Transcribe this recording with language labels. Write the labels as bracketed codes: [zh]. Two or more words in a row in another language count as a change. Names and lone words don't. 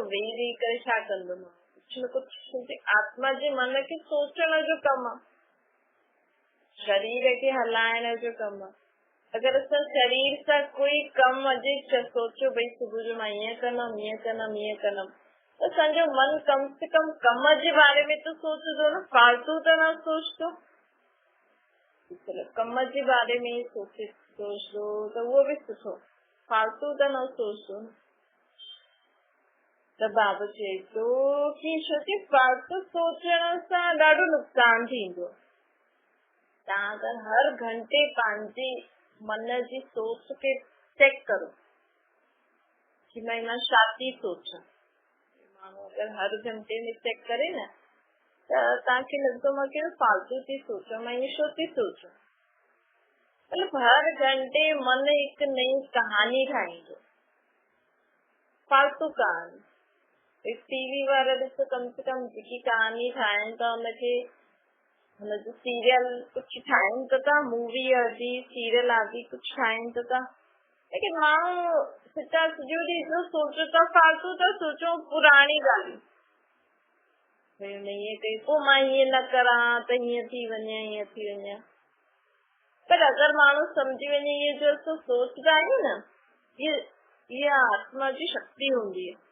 [sd] वेही करे छा कंदो माण्हू, कुझु न कुझु आत्मा जे मन खे सोचण जो कमु आहे, शरीर खे हलाइण जो कमु आहे। अगरि असां शरीर सां कोई कमु अॼु सोचो, भई सुबुह जो मां ईअं कंदमि, ईअं कंदमि, ईअं कंदमि, त असांजो मन कम से कम कम जे बारे में तो सोचदो न, फालतू त न सोचतो। कम जे बारे में सोचदो त उहो बि सुठो, फालतू त न सोचदो। त बाबा चए थो कि छोकी फालतू सोचण सां ॾाढो नुक़सान थींदो। तव्हां अगरि हर घंटे पंहिंजे मन जी सोच खे चेक करो कि मां छा थी सोचां। माण्हू अगरि हर घंटे में चेक करे न, त तव्हांखे लॻंदो मां कहिड़ो फालतू थी सोचां, मां ईअं छो थी सोचां। मतलब हर घंटे मन हिकु नई कहानी ठाहींदो, फालतू कहानी। टीवी वारा ॾिसो, कम से कम जेकी कहानी ठाहिनि था उनखे, हुनजो सीरियल कुझु ठाहिनि त था, मूवी आदि सीरियल आदि कुझु ठाहिनि त था, लेकिन माण्हू सॼो ॾींहुं सोचो था, फालतू था सोचो, पुराणी ॻाल्हियूं। भई हुन ईअं कई, पोइ मां हीअं न करां त हीअं थी वञे, हीअं थी वञे। पर अगरि माण्हू सम्झी वञे इहे जो असां सोचदा आहियूं न, इहा आत्मा जी शक्ति हूंदी आहे।